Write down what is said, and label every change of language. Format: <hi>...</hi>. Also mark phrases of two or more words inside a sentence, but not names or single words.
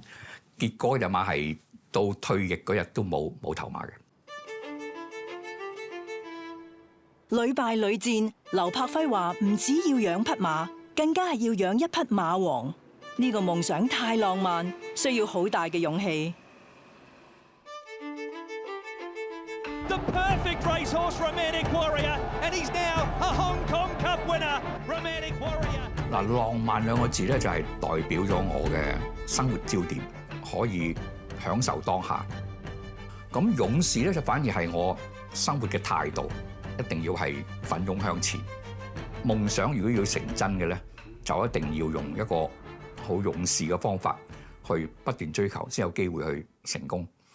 <yue>結果隻馬係到退役嗰日都冇頭馬嘅。屢敗屢戰，劉柏輝話唔止要養匹馬，更加係要養一匹馬王。呢個夢想太浪漫，需要好大嘅勇氣。</yue> <en>The perfect racehorse, Romantic Warrior, and he's now a Hong Kong Cup winner.</en> <yue>Romantic Warrior。嗱，浪漫兩個字咧就係代表咗我嘅生活焦點，可以享受當下。咁勇士咧就反而係我生活嘅態度，一定要係奮勇向前。夢想如果要成真嘅咧，就一定要用一個好勇士嘅方法去不斷追求，先有機會去成功。</yue>